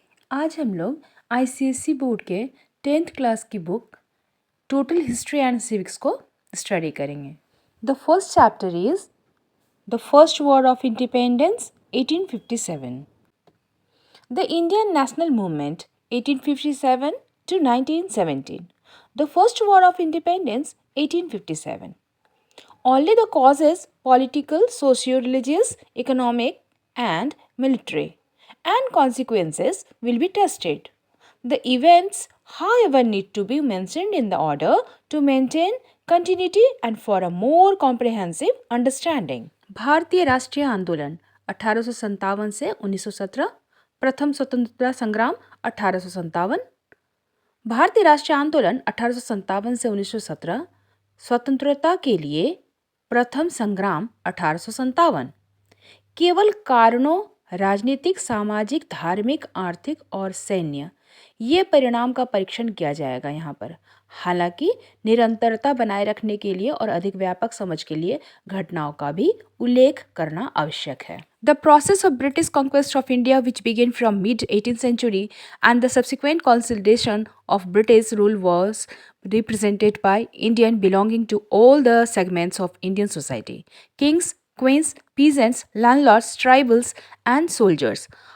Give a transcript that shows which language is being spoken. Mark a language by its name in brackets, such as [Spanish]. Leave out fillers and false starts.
[Hindi] आज हम लोग [English] ICSE board [Hindi] के 10th क्लास की book total history and civics को स्टडी करेंगे। [English] The first chapter is the first war of independence 1857, the Indian national movement 1857 to 1917, the first war of independence 1857. Only the causes political, socio-religious, economic and military and consequences will be tested. The events, however, need to be mentioned in the order to maintain continuity and for a more comprehensive understanding. [Hindi] भारतीय राष्ट्रीय आंदोलन 1857 से 1917, प्रथम स्वतंत्रता संग्राम 1857, भारतीय राष्ट्रीय आंदोलन 1857 से 1917, स्वतंत्रता के लिए प्रथम संग्राम 1857। केवल कारणों राजनीतिक, सामाजिक, धार्मिक, आर्थिक और सैन्य ये परिणाम का परीक्षण किया जाएगा यहाँ पर। हालांकि निरंतरता बनाए रखने के लिए और अधिक व्यापक समझ के लिए घटनाओं का भी उल्लेख करना आवश्यक है। [English] The process of British conquest of India, which began from mid-18th century, and the subsequent consolidation of British rule was represented by Indians belonging to all the segments of Indian society: kings, queens, peasants, landlords, tribals, and soldiers.